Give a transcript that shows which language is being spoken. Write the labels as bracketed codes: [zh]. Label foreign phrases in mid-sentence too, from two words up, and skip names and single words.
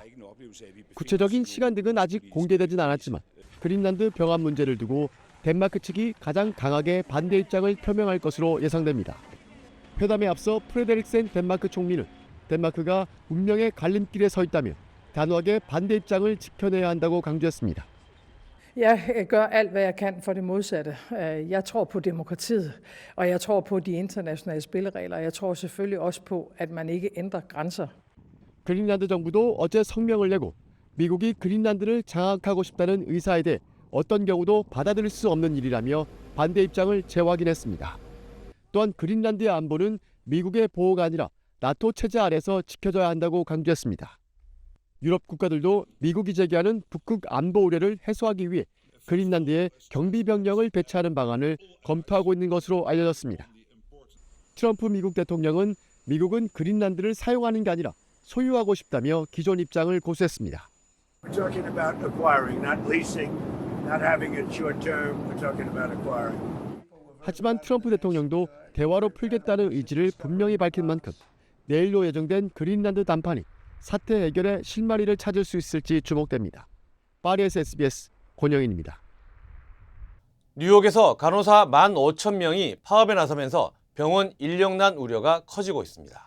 [ko] 구체적인 시간 등은 아직 공개되진 않았지만 그린란드 병합 문제를 두고 덴마크 측이 가장 강하게 반대 입장을 표명할 것으로 예상됩니다. 회담에 앞서 프레데릭센 덴마크 총리는 덴마크가 운명의 갈림길에 서 있다며 단호하게 반대 입장을 지켜내야 한다고 강조했습니다. [da] Jeg gør alt, hvad jeg kan for det modsatte. Jeg tror på demokratiet, og jeg tror på de internationale spilleregler. Jeg tror selvfølgelig også på, at man ikke ændrer grænser. [ko] 그린란드 정부도 어제 성명을 내고 미국이 그린란드를 장악하고 싶다는 의사에 대해 어떤 경우도 받아들일 수 없는 일이라며 반대 입장을 재확인했습니다. 또한 그린란드의 안보는 미국의 보호가 아니라 나토 체제 아래서 지켜져야 한다고 강조했습니다. 유럽 국가들도 미국이 제기하는 북극 안보 우려를 해소하기 위해 그린란드에 경비병력을 배치하는 방안을 검토하고 있는 것으로 알려졌습니다. 트럼프 미국 대통령은 미국은 그린란드를 사용하는 게 아니라 소유하고 싶다며 기존 입장을 고수했습니다. [en] We're talking about acquiring, not leasing, not having it short term. We're talking about acquiring. [ko] 하지만 트럼프 대통령도 대화로 풀겠다는 의지를 분명히 밝힌 만큼 내일로 예정된 그린란드 담판이 사태 해결의 실마리를 찾을 수 있을지 주목됩니다. 파리에서 SBS 권영인입니다. 뉴욕에서 간호사 15,000명이 파업에 나서면서 병원 인력난 우려가 커지고 있습니다.